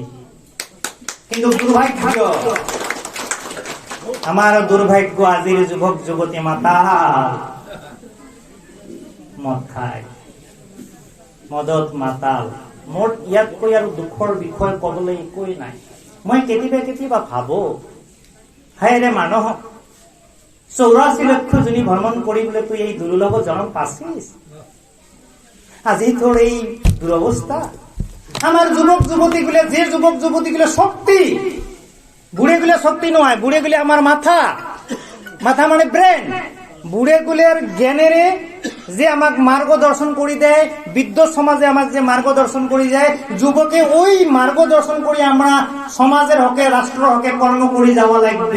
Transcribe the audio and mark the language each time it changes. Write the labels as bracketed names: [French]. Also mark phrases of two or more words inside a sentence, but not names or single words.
[Assamese] কিন্তু দুৰ্ভাগ্য, আমাৰ দুৰ্ভাগ্য, আজিৰ যুৱক যুৱতী মাতাল, মদ খায়, মদত মাতাল। মোৰ ইয়াতকৈ আৰু দুখৰ বিষয় কবলৈ একোৱেই নাই। মই কেতিয়াবা ভাবো, হায়ৰে মানুহ 84 লক্ষ জনী ভ্ৰমণ কৰিবলৈ তুই এই দুৰ্লভ জনম পাইছিস, আজি তোৰ এই দুৰৱস্থা। [Bangla] আমার যুবক যুবতীগুলো, যে যুবক যুবতীগুলো শক্তি, বুড়েগুলো শক্তি নয়, বুড়েগুলি আমার মাথা, মাথা মানে ব্রেন। বুড়েগুলের জ্ঞানেরে যে আমাকে মার্গদর্শন করি দেয়, বৃদ্ধ সমাজে আমাকে যে মার্গদর্শন করি যায়, যুবকে ওই মার্গদর্শন করি আমরা সমাজের হকে, রাষ্ট্র হকে কর্ম করে যাওয়া লাগবে।